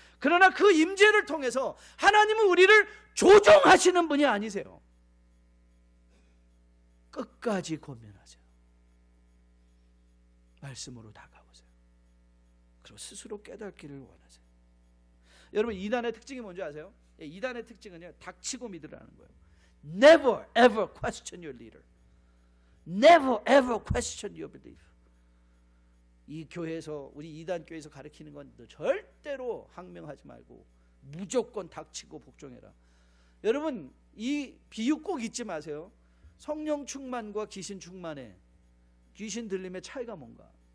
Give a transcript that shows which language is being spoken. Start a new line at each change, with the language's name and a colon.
Korean: 그러나 그 임재를 통해서 하나님은 우리를 조종하시는 분이 아니세요. 끝까지 권면하세요. 말씀으로 다가오세요. 그리고 스스로 깨닫기를 원하세요. 여러분 이단의 특징이 뭔지 아세요? 이단의 특징은요, 닥치고 믿으라는 거예요.
English: Never ever question your leader. Never ever question your belief.
Korean: 이 교회에서, 우리 이단 교회에서 가르치는 건 절대로 항명하지 말고 무조건 닥치고 복종해라. 여러분 이 비유 꼭 잊지 마세요. 성령 충만과 귀신 충만의, 귀신 들림의 차이가 뭔가.